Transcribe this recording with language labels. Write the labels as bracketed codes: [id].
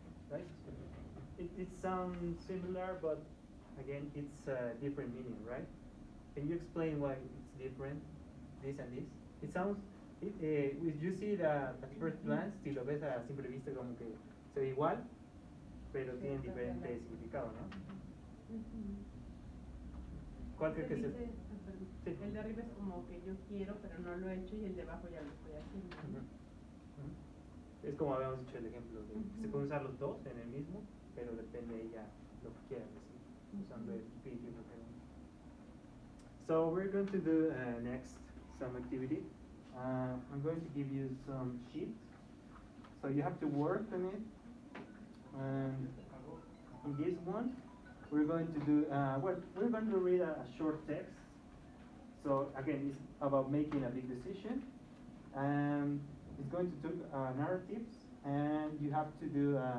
[en] Right? It sounds similar, but again, it's a different meaning, right? Can you explain why it's different, this and this? It sounds, you see it at first glance, [es] si lo ves a simple vista como que se ve igual, pero tienen diferente significado, ¿no? ¿Cuál crees que es el? Sí. El de arriba es como que yo quiero, pero no lo he hecho, y el de abajo ya lo estoy haciendo. Es como habíamos dicho el ejemplo de que se pueden usar los dos en el mismo, pero depende de ella lo que quiera decir, usando el infinitivo gerundio. [en] So we're going to do next some activity. I'm going to give you some sheets, so you have to work on it. And in this one, we're going to do well. We're going to read a short text. So again, it's about making a big decision, and it's going to do narratives, and you have to do.